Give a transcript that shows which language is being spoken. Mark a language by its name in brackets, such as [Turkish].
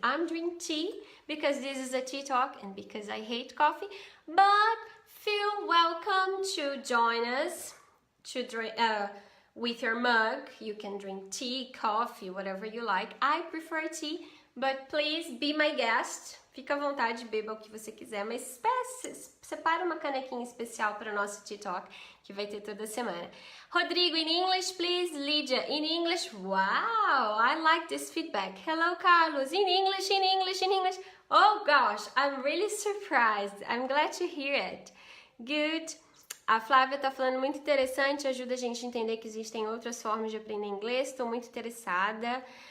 [English] I'm drinking tea because this is a tea talk and because I hate coffee. But feel welcome to join us to drink, with your mug. You can drink tea, coffee, whatever you like. I prefer tea, but please be my guest. [Portuguese] Fica à vontade, beba o que você quiser, mas separa uma canequinha especial para o nosso TikTok, que vai ter toda semana. [English] Rodrigo, in English, please. Lydia, in English. Wow, I like this feedback. Hello, Carlos. In English, in English, in English. Oh, gosh, I'm really surprised. I'm glad to hear it. Good. [Portuguese] A Flávia tá falando muito interessante, ajuda a gente a entender que existem outras formas de aprender inglês. Estou muito interessada.